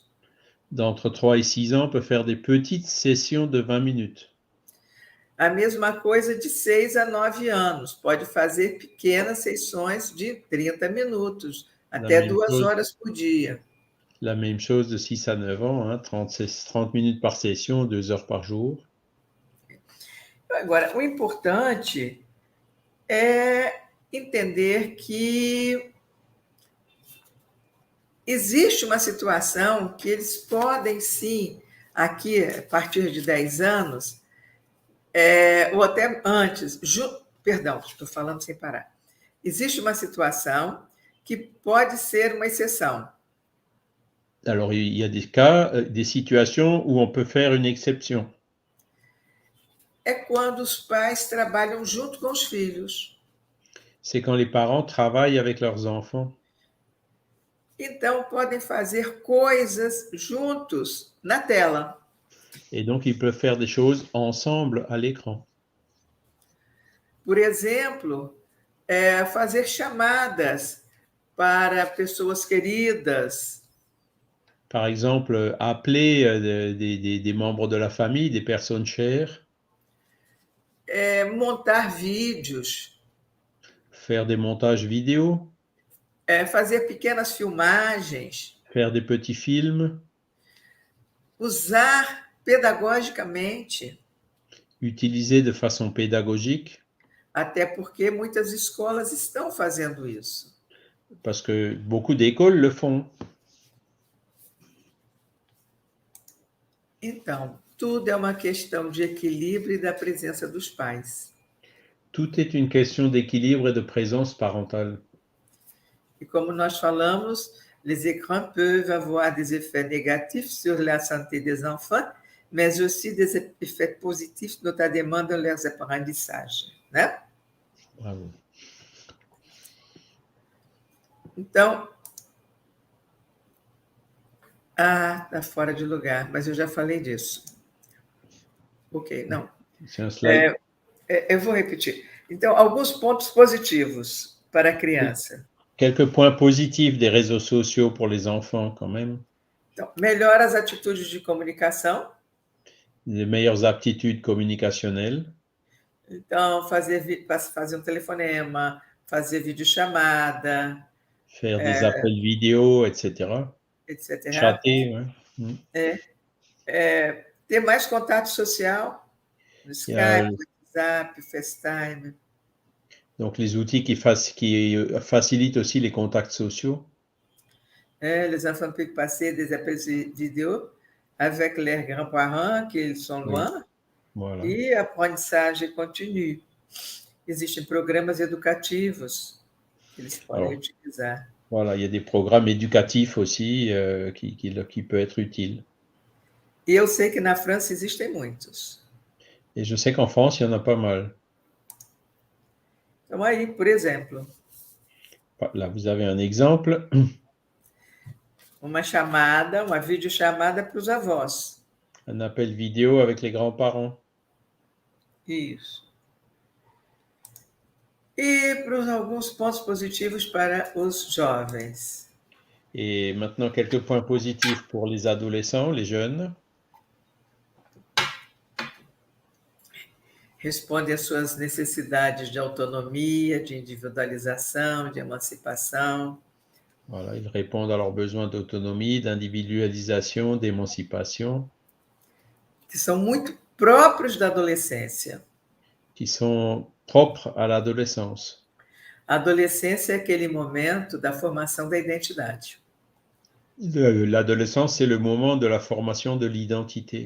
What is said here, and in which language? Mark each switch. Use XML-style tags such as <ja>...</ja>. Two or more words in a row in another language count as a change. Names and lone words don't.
<fr>D'entre 3 et 6 ans, on peut faire des petites sessions de 20 minutes.</fr> <pt>A mesma coisa de 6 a 9 anos, pode fazer pequenas sessões de 30 minutos, até 2 horas por dia.</pt> <fr>La même chose de 6 à 9 ans, hein, 30 minutes par session, 2 heures par jour.</fr> <pt>Agora, o importante é entender que existe uma situação que eles podem sim, aqui a partir de 10 anos, ou até antes, perdão, estou falando sem parar. Existe uma situação que pode ser uma exceção.</pt> <fr>Alors, il y a des cas, des situations où on peut faire une exception.</fr> <pt>É quando os pais trabalham junto com os filhos.</pt> <fr>C'est quand les parents travaillent avec leurs enfants.</fr> <pt>Então, podem fazer coisas juntos na tela.</pt> <fr>Et donc, ils peuvent faire des choses ensemble à l'écran.</fr> <pt>Por exemplo, fazer chamadas para pessoas queridas.</pt> <fr>Par exemple, appeler des membres de la famille, des personnes chères.</fr> <pt>Montar vídeos.</pt> <fr>Faire des montages vidéo.</fr> <pt>Fazer pequenas filmagens.</pt> <fr>Faire des petits films.</fr> <pt>Usar pedagogicamente.</pt> <fr>Utiliser de façon pédagogique.</fr> <pt>Até porque muitas escolas estão fazendo isso.</pt> <fr>Parce que beaucoup d'écoles le font.</fr> <pt>Então, tudo é uma questão de equilíbrio e da presença dos pais.</pt> <fr>Tout est une question d'équilibre et de présence parentale.</fr> <pt>E como nós falamos,</pt> <fr>les écrans peuvent avoir des effets négatifs sur la santé des enfants, mais aussi des effets positifs, notamment dans leurs apprentissages,</fr> <pt>né? Bravo. Então, Ah, está fora de lugar, mas eu já falei disso. Ok, não.</pt> <fr>C'est un slide.</fr> <pt>Eu vou repetir. Então, alguns pontos positivos para a criança.</pt> <fr>Quelques points positifs des réseaux sociaux pour les enfants quand même.</fr> <pt>Então, melhora as atitudes de comunicação.</pt> <fr>Les meilleures aptitudes communicationnelles.</fr> <pt>Então, fazer um telefonema, fazer videochamada,</pt> <fr>Faire des appels vidéo, etc. etc. Chatter, ouais. Mm.</fr> <pt>Ter mais contato social no</pt> <fr>Il y a Skype, WhatsApp, FaceTime. donc les outils qui facilitent aussi les contacts sociaux. Les enfants peuvent passer des appels vidéo avec leurs grands-parents qui sont Oui, loin voilà.</fr> <pt>e aprendizagem continue. Existem programas educativos que eles podem</pt> <fr>Alors,</fr> <pt>utilizar.</pt> <fr>voilà, il y a des programmes éducatifs aussi qui peuvent être utiles.</fr> <pt>E eu sei que na França existem muitos.</pt> <fr>Et je sais qu'en France, il y en a pas mal.</fr> <pt>Então, aí, por exemplo,</pt> <fr>Là, vous avez un exemple.</fr> <pt>uma videochamada para os avós.</pt> <fr>Un appel vidéo avec les grands-parents.</fr> <pt>Isso. E para alguns pontos positivos para os jovens.</pt> <fr>Et maintenant, quelques points positifs pour les adolescents, les jeunes.</fr> <pt>Responde às suas necessidades de autonomia, de individualização, de emancipação.</pt> <fr>Voilà, ils répondent à leurs besoins d'autonomie, d'individualisation, d'émancipation,</fr> <pt>Que são muito próprios da adolescência.</pt> <fr>qui sont propres à l'adolescence.</fr> <pt>A adolescência é aquele momento da formação da identidade.</pt> <fr>L'adolescence, c'est le moment de la formation de l'identité.</fr>